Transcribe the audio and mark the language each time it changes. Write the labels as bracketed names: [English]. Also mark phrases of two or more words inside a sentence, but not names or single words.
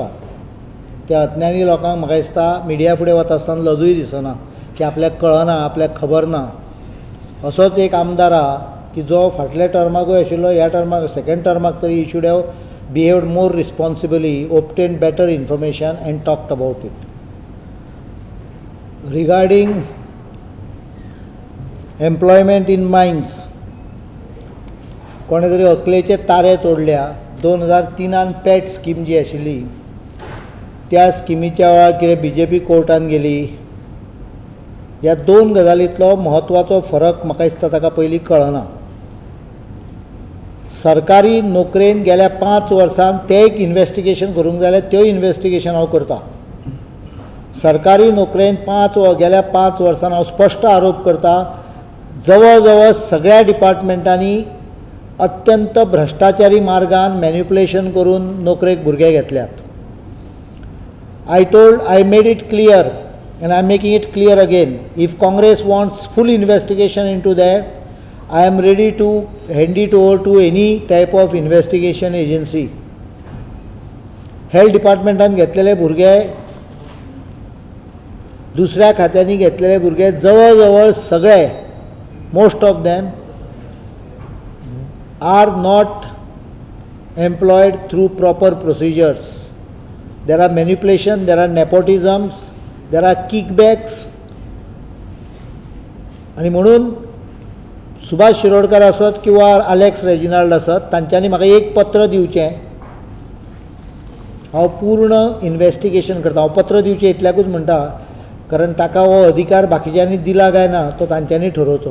[Konkani] त्या अज्ञानी लोकांक म्हाका दिसता मिडिया फुडें वता आसतना लजूय दिसना की आपल्याक कळना, आपल्याक खबर ना. असोच एक आमदार आहा की जो फाटल्या टर्माकूय आशिल्लो, ह्या टर्माक सेकंड टर्माक तरी [English] he should have behaved more responsibly, obtained better information and talked about it. regarding employment in mines, [Konkani] कोणे तरी अकलेचे तारे तोडल्या. 2003 पॅट स्कीम जी आशिल्ली त्या स्किमीच्या वेळार कितें BJP कोर्टान गेली. ह्या दोन गजालींतलो म्हत्वाचो फरक म्हाका दिसता ताका पयलीं कळना. सरकारी नोकरेन गेल्या 5 वर्सांत ते एक इन्व्हेस्टिगेशन करूंक जाय, त्यो इन्व्हेस्टिगेशन हांव करता. सरकारी नोकरेन गेल्या 5 वर्सांत हांव स्पश्ट आरोप करता, जवळ जवळ सगळ्या डिपार्टमेंटांनी अत्यंत भ्रश्टाचारी मार्गान मॅन्युप्युलेशन करून नोकरेक भुरगे घेतल्यात. [English] I made it clear and I am making it clear again. If Congress wants full investigation into that, I am ready to hand it over to any type of investigation agency. [Konkani] हेल्थ डिपार्टमेंटान घेतलेले भुरगे, दुसऱ्या खात्यांनी घेतलेले भुरगे जवळ जवळ सगळे, [English] Most of them are not employed through proper procedures. There are manipulation, there are nepotisms, there are kickbacks. [Konkani] आणि म्हणून सुभाष शिरोडकर आसत किंवा अलेक्स रेजिनाल्ड आसत, तांच्यांनी म्हाका एक पत्र दिवचें. हांव पूर्ण इन्व्हेस्टिगेशन करता. हांव पत्र दिवचें इतल्याकूच म्हणटा कारण ताका हो अधिकार बाकीच्यांनी दिला काय ना तो तांच्यांनी ठरोवचो.